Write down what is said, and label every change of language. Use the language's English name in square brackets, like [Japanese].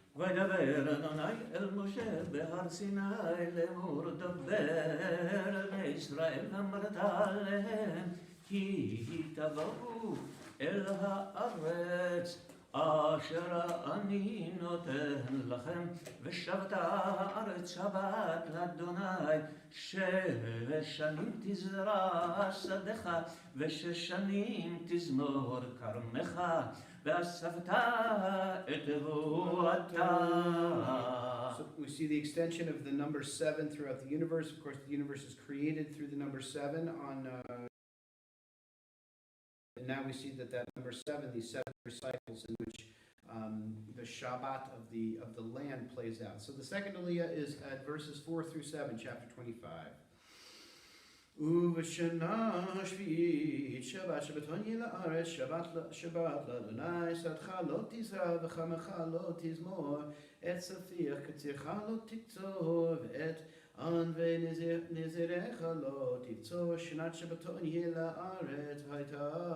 [Hebrew] וידבר אדוני אל משה בהר סיני לאמור דבר אל בני ישראל ואמרת עליהם כי תבואו אל הארץ אשר אני נותן לכם ושבת הארץ שבת לאדוני 6 שנים תזרע שדך ו6 שנים תזמור כרמך ואספת את תבואתה. [English] So we see the extension of the number 7 throughout the universe. Of course, the universe is created through the number 7 on... and now we see that number 7, these 7 cycles in which the Shabbat of the land plays out. So the second Aliyah is at verses 4 through 7, chapter 25. [Hebrew] ובשנה השביעית שבת שבתון יהיה לארץ שבת לאדוני שדך לא תזרע וחמך לא תזמור את צפיח קצירך לא תקצור ואת ענבי נזירך לא תקצור שנת שבתון יהיה לארץ והייתה